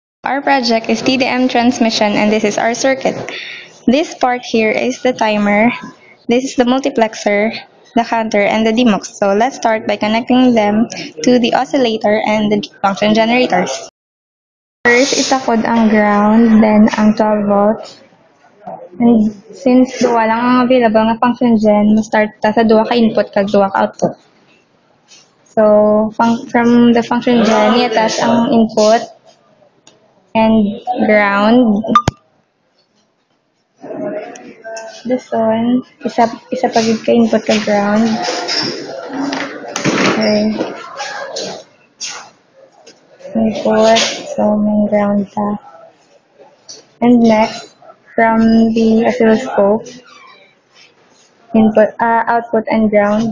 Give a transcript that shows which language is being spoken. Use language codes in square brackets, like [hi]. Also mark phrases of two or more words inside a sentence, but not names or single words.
[en] our project is TDM transmission and this is our circuit. This part here is the timer, this is the multiplexer, the counter, and the demux. So let's start by connecting them to the oscillator and the function generators. First, [hil] isakod ang ground, then ang 12 volts. [en] And since [hil] duwa lang ang available nga [en] function gen, start [hil] ta sa duwa ka input kag duwa ka output. [en] So, from the function gen, i-attach ang input and ground. This one, [hil] isa pagid ka input ka ground. [en] Okay. Input, so may ground ta. And next, from the oscilloscope, input, output and ground.